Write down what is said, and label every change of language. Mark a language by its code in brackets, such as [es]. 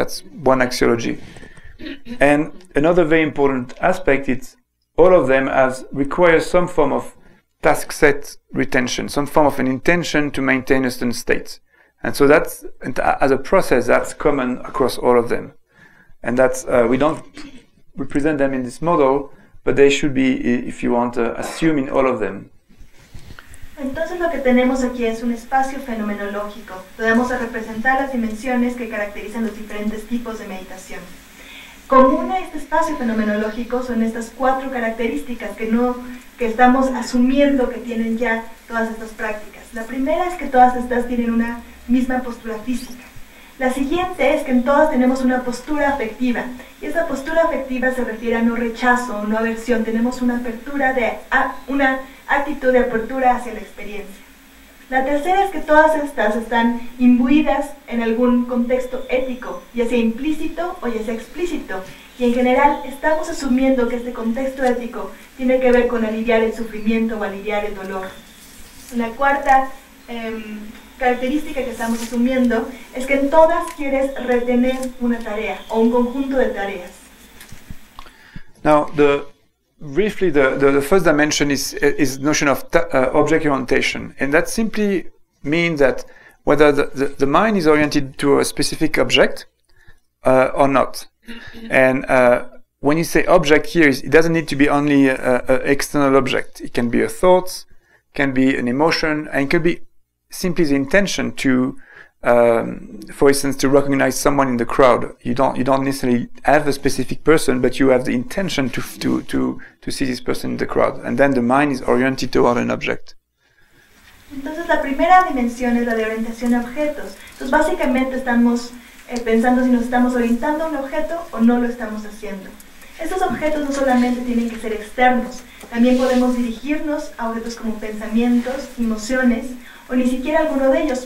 [en] That's one axiology. And another very important aspect is all of them require some form of task set retention, some form of an intention to maintain a certain state. And so that's, as a process, that's common across all of them. And that's, we don't represent them in this model, but they should be, if you want, assumed in all of them. [es] Entonces lo que tenemos aquí es un espacio fenomenológico, donde vamos a representar las dimensiones que caracterizan los diferentes tipos de meditación. Común a este espacio fenomenológico son estas cuatro características que estamos asumiendo que tienen ya todas estas prácticas. La primera es que todas estas tienen una misma postura física. La siguiente es que en todas tenemos una postura afectiva, y esa postura afectiva se refiere a no rechazo, no aversión. Tenemos una apertura una actitud de apertura hacia la experiencia. La tercera es que todas estas están imbuidas en algún contexto ético, ya sea implícito o ya sea explícito, y en general estamos asumiendo que este contexto ético tiene que ver con aliviar el sufrimiento o aliviar el dolor. La cuarta característica que estamos asumiendo es que en todas quieres retener una tarea o un conjunto de tareas. [en] Now, briefly, the first dimension is notion of object orientation, and that simply means that whether the mind is oriented to a specific object or not. And when you say object here, it doesn't need to be only an external object. It can be a thought, can be an emotion, and it could be simply the intention to, for instance, to recognize someone in the crowd. You don't necessarily have a specific person, but you have the intention to see this person in the crowd, and then the mind is oriented toward an object. [es] Entonces la primera dimensión es la de orientación a objetos. Entonces básicamente estamos pensando si nos estamos orientando a un objeto o no lo estamos haciendo. Estos objetos no solamente tienen que ser externos, también podemos dirigirnos a objetos como pensamientos, emociones, o ni siquiera alguno de ellos.